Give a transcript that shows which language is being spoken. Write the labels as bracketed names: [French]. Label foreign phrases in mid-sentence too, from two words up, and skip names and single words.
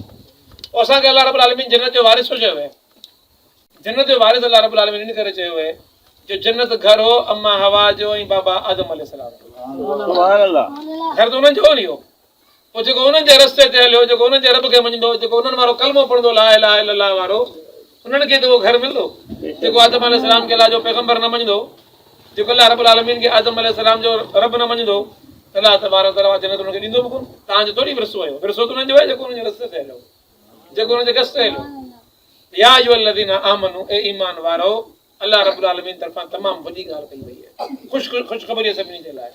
[Sindhi] पोइ असांखे [Arabic] الله رب العالمين [Sindhi] जन्नत जो वारिस छो चयो आहे? जन्नत जो वारिस [Arabic] الله رب العالمين [Sindhi] इन करे चयो आहे जो जन्नत घर हो अम्मा हवा जो ऐं बाबा आदम अलैहिस्सलाम जो। घर त उन्हनि जो नी हो। पोइ जेको उन्हनि जे रस्ते ते हलियो, जेको उन्हनि जे रब खे मञंदो, जेको उन्हनि वारो कलमो पढ़ंदो [Arabic] لا إله إلا الله [Sindhi] वारो, उन्हनि खे त उहो घर मिलंदो। जेको आदम अलैहिस्सलाम खे अलाह जो पैगंबर न मञंदो, जेको [Arabic] الله رب العالمين [Sindhi] खे आदम अलैहिस्सलाम जो रब न मञंदो, त [Arabic] الله تبارك وتعالى [Sindhi] जन्नत हुनखे ॾींदो बि कोन। तव्हांजो थोरी विरसो आहे, विरसो त उन्हनि जो आहे जेको उन्हनि जे रस्ते ते हलियो, जेको उन्हनि जे गस ते हलियो। [Arabic] يا أيها الذين آمنوا, [Sindhi] ए ईमान वारो, [Arabic] الله رب العالمين [Sindhi] तरफ़ां तमामु वॾी ॻाल्हि कई वई आहे, ख़ुशख़बरी सभिनी जे लाइ।